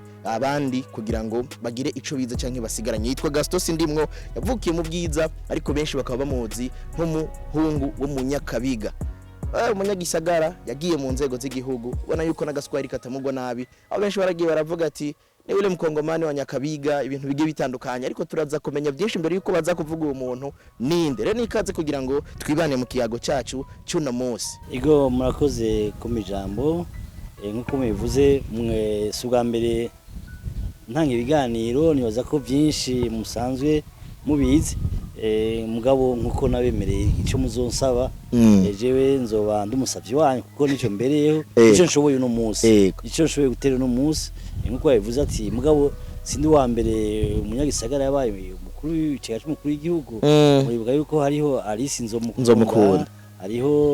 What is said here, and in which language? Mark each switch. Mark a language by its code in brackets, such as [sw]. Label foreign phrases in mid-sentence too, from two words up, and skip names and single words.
[rn] abandi kugira ngo bagire ico biza canke basigaranye yitwa Gaston Sindimwo yavukiye mu bwiza ariko benshi bakaba bamuzi nk'umuhungu wo mu Nyakabiga umunyagisagara yagiye mu nzego z'igihugu ubona yuko nagaswari katamugwa nabi abo benshi baragiye baravuga ati [sw] ni ule mkongomani wa Nyakabiga [rn] ibintu bigiye bitandukanye ariko turaza kumenya byinshi mbere yuko baza kuvuga uwo muntu ninde rero nikaze kugira ngo twibane mu kiyago cyacu cy'una munsi Ego murakoze kumijambo nkuko mubivuze mwe suga mbere ntanga ibiganiro nibaza ko byinshi musanzwe mubizi mugabo nkuko nabemereye icyo muzonsaba jewe nzoba ndumusavyi wanyu kuko nico mbereyeho ico nshoboye uno munsi ico nshoboye gutera uno munsi nkuko yavuze ati mugabo sindi wa mbere umunyagisagara yabaye umukuru w'icega cy'umukuru w'igihugu muribuka yuko hariho Alice Nzomukunda hariho